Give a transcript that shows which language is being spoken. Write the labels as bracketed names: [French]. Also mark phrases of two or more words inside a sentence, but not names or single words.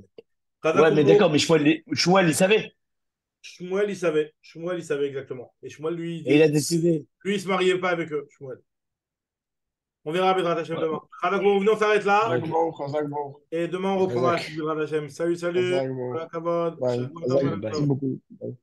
[French] Ouais, mais d'accord, mais Shmuel, il savait. Shmuel, il savait. Shmuel, il savait exactement. Et Shmuel, lui, Et il a décidé. lui, il ne se mariait pas avec eux, Shmuel. On verra [Hebrew] בעזרת השם [French] Ouais. demain. Venons, on s'arrête là. [Hebrew] חזק ברוך, חזק ברוך. [French] Et demain, on reprendra la [Hebrew] Razak. [French] suite de [Hebrew] בעזרת השם. [French] Salut, salut. [Hebrew] חזק ברוך. Kavod. [English] Bye. [Hebrew] Shabbat Chazak, tov, [English] Bye. [French] merci beaucoup. Bye.